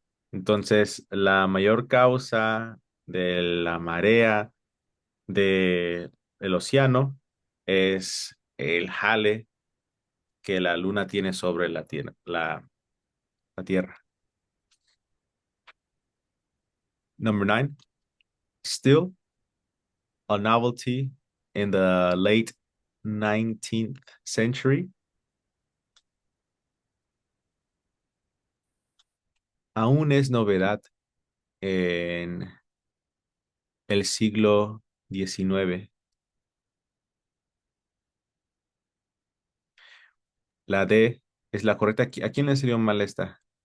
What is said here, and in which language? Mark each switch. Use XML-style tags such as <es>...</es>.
<es>Entonces, la mayor causa de la marea del océano es el jale que la luna tiene sobre la tierra, la tierra.</es> <en>Number nine, still a novelty in the late 19th century.</en> <es>Aún es novedad en el siglo XIX. La D es la correcta. ¿A quién le salió mal esta?</es>